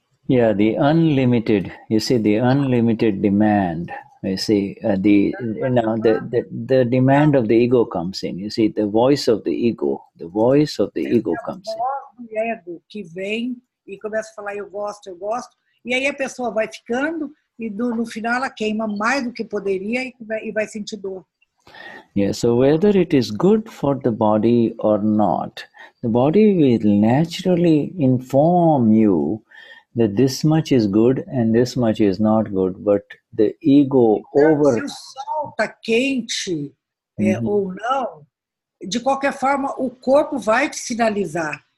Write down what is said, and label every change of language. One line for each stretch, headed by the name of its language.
English: Yeah, the unlimited, you see, the unlimited demand, you see, the demand of the ego comes in, you see, the voice of the ego comes in.
Portuguese: A voz do ego que vem e começa a falar eu gosto, e aí a pessoa vai ficando e no final ela queima mais do que poderia e vai sentir dor.
English: Yeah, so whether it is good for the body or not, the body will naturally inform you that this much is good and this much is not good, but the ego
Portuguese: então, se o sol está quente ou não, de qualquer forma o corpo vai te sinalizar.